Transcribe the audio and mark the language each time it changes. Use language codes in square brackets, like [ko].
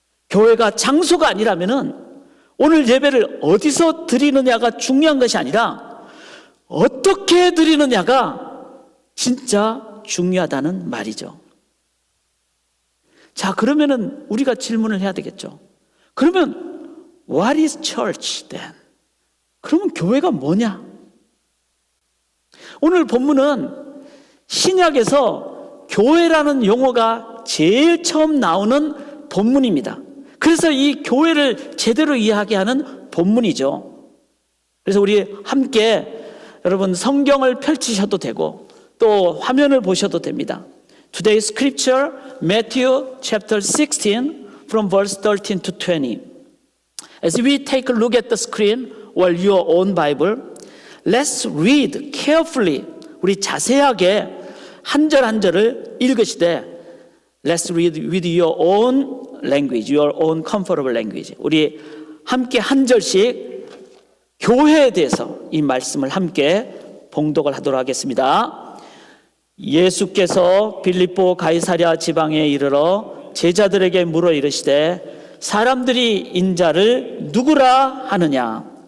[ko] 교회가 장소가 아니라면은 오늘 예배를 어디서 드리느냐가 중요한 것이 아니라 어떻게 드리느냐가 진짜 중요하다는 말이죠. 자, 그러면은 우리가 질문을 해야 되겠죠. 그러면 [en] What is church then? [ko] 그러면 교회가 뭐냐? 오늘 본문은 신약에서 교회라는 용어가 제일 처음 나오는 본문입니다. 그래서 이 교회를 제대로 이해하게 하는 본문이죠. 그래서 우리 함께 여러분 성경을 펼치셔도 되고 또 화면을 보셔도 됩니다. [en] Today's scripture, Matthew chapter 16 from verse 13 to 20. As we take a look at the screen or your own Bible, let's read carefully. [ko] 우리 자세하게 한 절 한 절을 읽으시되 [en] Let's read with your own language, your own comfortable language. [ko] 우리 함께 한 절씩 교회에 대해서 이 말씀을 함께 봉독을 하도록 하겠습니다. 예수께서 빌립보 가이사랴 지방에 이르러 제자들에게 물어 이르시되 사람들이 인자를 누구라 하느냐?